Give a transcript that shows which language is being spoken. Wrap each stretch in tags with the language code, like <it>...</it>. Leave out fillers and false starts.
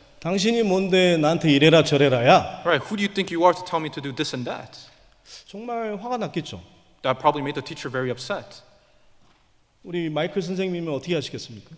<ko>당신이 뭔데 나한테 이래라 저래라야?</ko> <en>Right, who do you think you are to tell me to do this and that?</en> <ko>정말 화가 났겠죠.</ko> <en>That probably made the teacher very upset.</en> <ko>우리 마이클 선생님이면 어떻게 하시겠습니까?</ko>